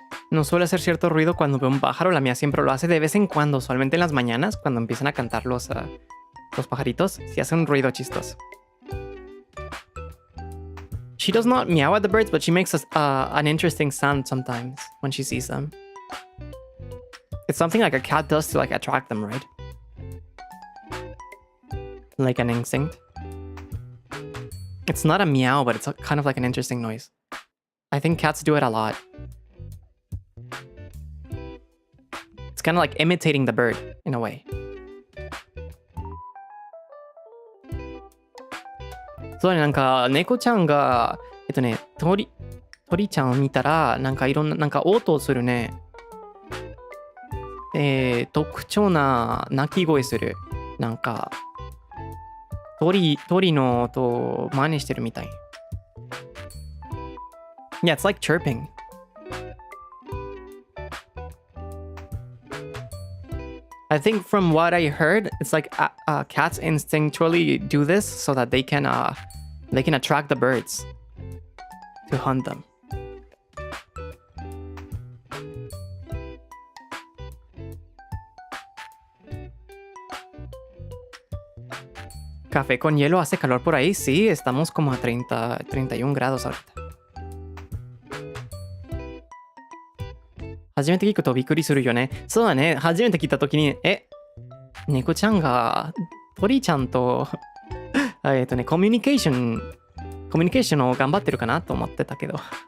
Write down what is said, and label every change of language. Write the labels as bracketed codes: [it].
[es] No suele hacer cierto ruido cuando veo un pájaro. La mía siempre lo hace de vez en cuando, usualmente en las mañanas, cuando empiezan a cantar los pajaritos. Sí hace un ruido chistoso. [en] She does not meow at the birds, but she makes an interesting sound sometimes when she sees them. It's something like a cat does to like attract them, right? Like an instinct. It's not a meow, but it's kind of like an interesting noise. I think cats do it a lot. It's kind of like imitating the bird in a way. [ja] そうね、なんか猫ちゃんが鳥ちゃんを見たらなんかいろんななんか応答するね。特徴な鳴き声する。なんか鳥の音を真似してるみたい。 [en] Yeah, it's like chirping. I think from what I heard, it's like cats instinctually do this so that they can attract the birds to hunt them. [es] Café con hielo hace calor por ahí. Sí, estamos como a 30, 31 grados ahorita. [ja] 初めて聞くとびっくりするよね。そうだね。初めて聞いたときに、猫ちゃんが鳥ちゃんとコミュニケーションを頑張ってるかなと思ってたけど。